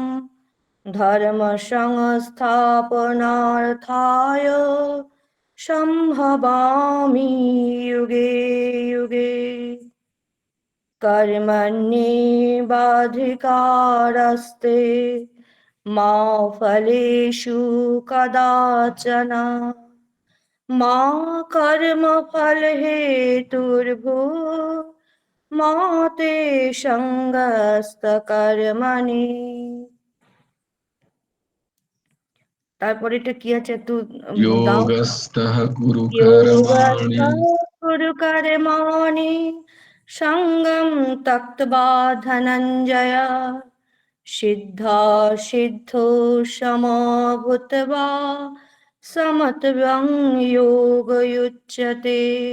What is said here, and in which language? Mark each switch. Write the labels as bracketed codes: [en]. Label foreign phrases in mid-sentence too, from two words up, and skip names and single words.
[sa] धर्मसंस्थापनार्थाय सम्भवामि युगे युगे कर्मण्येवाधिकारस्ते मा फलेषु कदाचन मा कर्मफलहेतुर्भूः मा ते সঙ্গস্তকর্মণি। [bn] তারপরে এটা কি আছে একটু দাও। [sa] যোগস্থः কুরু কর্মাণি কুরু কর্মাণি সঙ্গম ত্যক্ত্বা ধনঞ্জয় সিদ্ধা সিদ্ধো সমভূত্বা সমত্বং যোগযুজ্যতে।